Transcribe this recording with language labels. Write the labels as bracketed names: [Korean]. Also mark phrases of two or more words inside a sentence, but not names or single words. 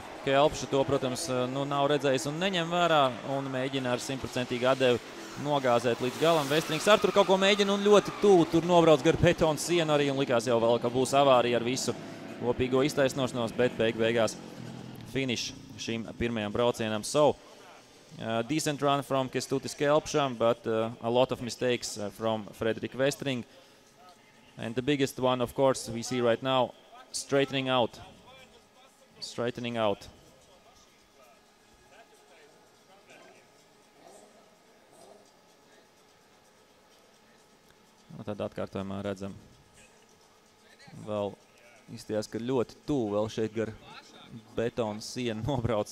[Latvian] Kelpša to, protams, nav redzējis un neņem vērā. Un mēģina ar 100% atdevi nogāzēt līdz galam. Vestrings ar tur kaut ko mēģina un ļoti tuvu tur nobrauc gar betonu sienu arī un likās jau vēl, ka būs avārija ar visu kopīgo iztaisnošanos, bet beigās finish šim pirmajam braucienam. [English] So, decent run from Kestutis Kelpša, but a lot of mistakes from Frederik Vestring. And the biggest one, of course, we see right now, straightening out. [Latvian] Tad atkārtojumā redzam. Vēl izties, ka ļoti tuvu vēl šeit gar betonu sienu nobrauc.